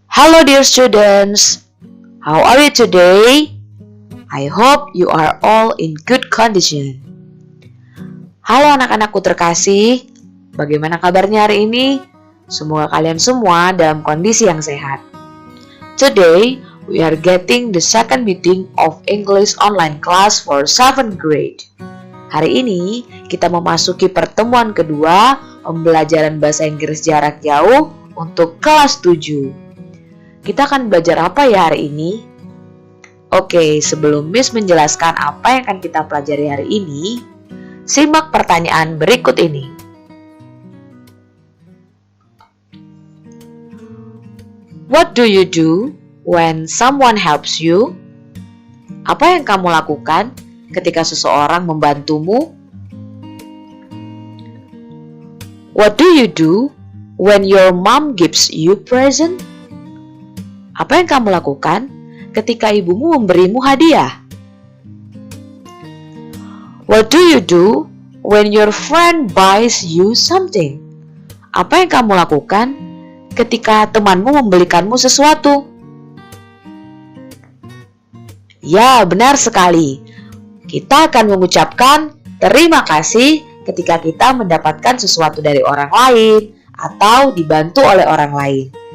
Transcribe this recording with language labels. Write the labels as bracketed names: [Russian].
[English] Hello dear students, how are you today? I hope you are all in good condition. [Indonesian] Halo anak-anakku terkasih, bagaimana kabarnya hari ini? Semoga kalian semua dalam kondisi yang sehat. [English] Today, we are getting the second meeting of English online class for 7th grade. [Indonesian] Hari ini, kita memasuki pertemuan kedua pembelajaran bahasa Inggris jarak jauh untuk kelas 7. Kita akan belajar apa ya hari ini? Oke, sebelum Miss menjelaskan apa yang akan kita pelajari hari ini, simak pertanyaan berikut ini. [English] What do you do when someone helps you? [Indonesian] Apa yang kamu lakukan ketika seseorang membantumu? [English] What do you do when your mom gives you present? [Indonesian] Apa yang kamu lakukan ketika ibumu memberimu hadiah? [English] What do you do when your friend buys you something? [Indonesian] Apa yang kamu lakukan ketika temanmu membelikanmu sesuatu? Ya, benar sekali. Kita akan mengucapkan terima kasih ketika kita mendapatkan sesuatu dari orang lain atau dibantu oleh orang lain.